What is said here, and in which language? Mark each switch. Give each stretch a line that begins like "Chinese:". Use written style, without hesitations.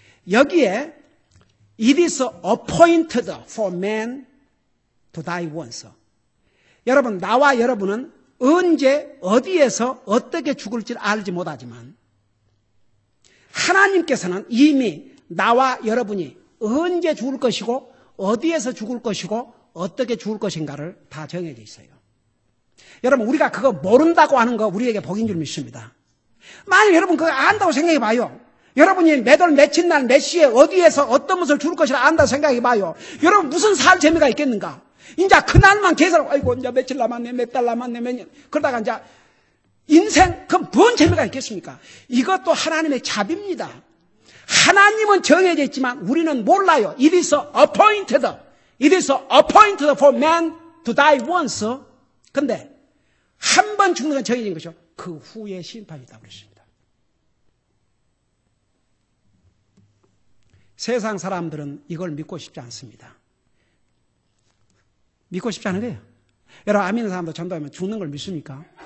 Korean: 여기에
English: it is appointed for man to die once.
Korean: 여러분, 나와 여러분은 언제 어디에서 어떻게 죽을지 알지 못하지만 하나님께서는 이미 나와 여러분이 언제 죽을 것이고 어디에서 죽을 것이고 어떻게 죽을 것인가를 다 정해져 있어요. 여러분 우리가 그거 모른다고 하는 거 우리에게 복인 줄 믿습니다. 만약 여러분 그거 안다고 생각해 봐요. 여러분이 몇 월 며칠 날 몇 시에 어디에서 어떤 것을 죽을 것이라 안다고 생각해 봐요. 여러분 무슨 살 재미가 있겠는가? 이제 그날만 계속 아이고 이제 며칠 남았네 몇 달 남았네 몇 년 그러다가 이제 인생 그럼 뭔 재미가 있겠습니까? 이것도 하나님의 자비입니다. 하나님은 정해져 있지만 우리는 몰라요.
English: It is appointed. It is appointed for man to die once.
Korean: 근데 한 번 죽는 건 정해진 것이죠. 그 후에 심판이 있다고 그랬습니다. 세상 사람들은 이걸 믿고 싶지 않습니다. 믿고 싶지 않은 거예요. 여러분, 안 믿는 사람도 전도하면 죽는 걸 믿습니까?